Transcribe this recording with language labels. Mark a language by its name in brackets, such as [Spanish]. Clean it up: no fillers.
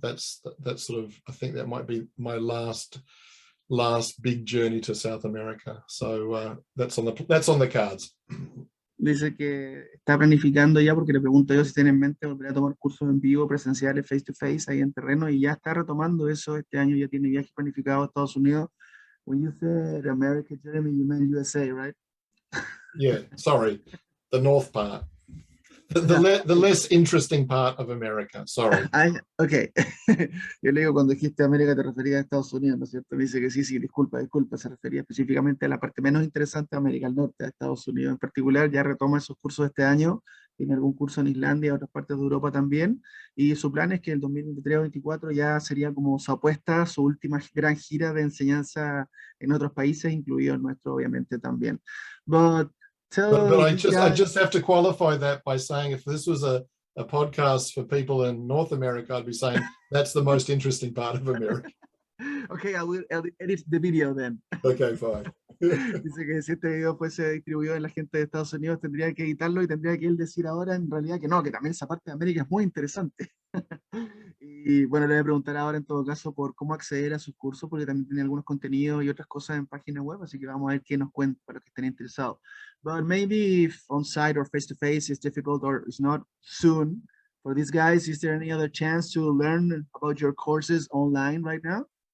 [English] That's sort of, I think that might be my last big journey to South America. So that's on the cards. [Spanish] Dice que está planificando ya, porque le pregunto yo si tiene en mente volver a tomar cursos en vivo, presenciales, [English] face to face, [Spanish] ahí en terreno, y ya está retomando eso. Este año ya tiene viajes planificados a Estados Unidos. [English] When you said America, Jeremy, you meant USA, right? Yeah, sorry, the north part. The less interesting part of America, sorry. Ok. [Spanish] Yo le digo, cuando dijiste América te referías a Estados Unidos, ¿no es cierto? Me dice que sí, disculpa, se refería específicamente a la parte menos interesante de América del Norte, a Estados Unidos en particular. Ya retoma esos cursos este año, tiene algún curso en Islandia y otras partes de Europa también, y su plan es que el 2023-2024 ya sería como su apuesta, su última gran gira de enseñanza en otros países, incluido el nuestro obviamente también. [English] But I just have to qualify that by saying, if this was a podcast for people in North America, I'd be saying that's the most interesting part of America. Okay, I will edit the video then. Okay, fine. [Spanish] Dice que si este video fuese distribuido en la gente de Estados Unidos, tendría que editarlo y tendría que él decir ahora en realidad que no, que también esa parte de América es muy interesante. Y bueno, le voy a preguntar ahora en todo caso por cómo acceder a sus cursos, porque también tiene algunos contenidos y otras cosas en página web, así que vamos a ver qué nos cuenta para los que estén interesados. [English] But maybe if on-site or face-to-face is difficult or is not soon, for these guys, is there any other chance to learn about your courses online right now?